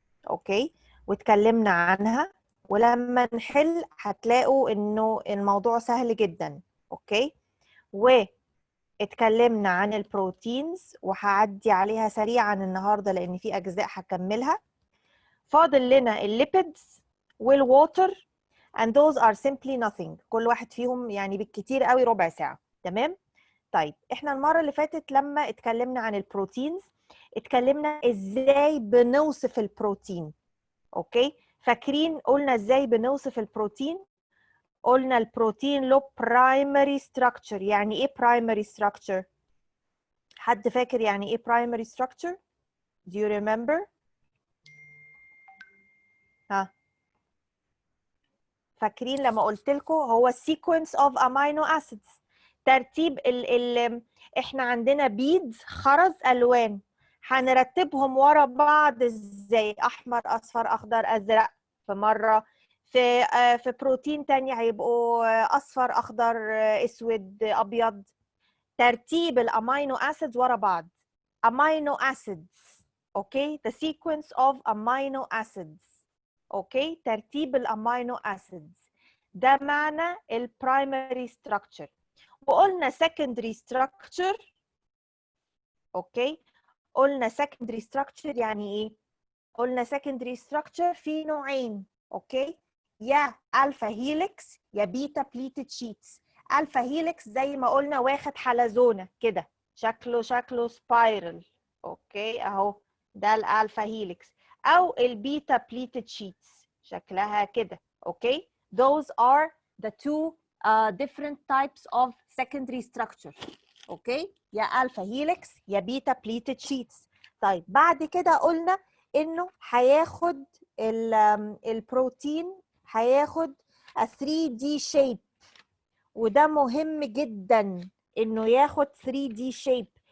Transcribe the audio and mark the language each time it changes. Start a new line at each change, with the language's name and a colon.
Arabic: اوكي، واتكلمنا عنها، ولما نحل هتلاقوا انه الموضوع سهل جدا. اوكي، اتكلمنا عن البروتينز وهعدي عليها سريعا النهارده لان في اجزاء هكملها. فاضل لنا الليبيدز والووتر
English: and those are simply nothing.
Arabic: كل واحد فيهم يعني بالكتير قوي ربع ساعه، تمام؟ طيب، احنا المره اللي فاتت لما اتكلمنا عن البروتينز اتكلمنا ازاي بنوصف البروتين. اوكي، فاكرين قلنا ازاي بنوصف البروتين؟ قلنا البروتين له primary structure. يعني ايه primary structure؟ حد فاكر يعني ايه primary structure؟
English: Do you remember؟
Arabic: ها، فاكرين لما قلت لكم هو
English: sequence of amino acids،
Arabic: ترتيب احنا عندنا beads، خرز الوان، هنرتبهم ورا بعض ازاي؟ احمر اصفر اخضر ازرق في مره، في بروتين تاني هيبقوا اصفر اخضر اسود ابيض. ترتيب الامينو اسيدز ورا بعض.
English: amino acids. Okay, the sequence of amino acids.
Arabic: اوكي، ترتيب الامينو اسيدز ده معنى البرايمري ستراكشر. وقلنا secondary structure. اوكي، قلنا secondary structure يعني ايه؟ قلنا secondary structure في نوعين. اوكي، يا الفا هيليكس يا بيتا بليتد شيتس. الفا هيليكس زي ما قلنا واخد حلزونه كده، شكله سبايرل. اوكي اهو، ده الالفا هيليكس. او البيتا بليتد شيتس شكلها كده.
English: Okay, those are the two different types of secondary structure.
Arabic: اوكي، يا الفا هيليكس يا بيتا بليتد شيتس. طيب، بعد كده قلنا انه هياخد البروتين هياخد 3D shape، وده مهم جدا انه ياخد 3D shape.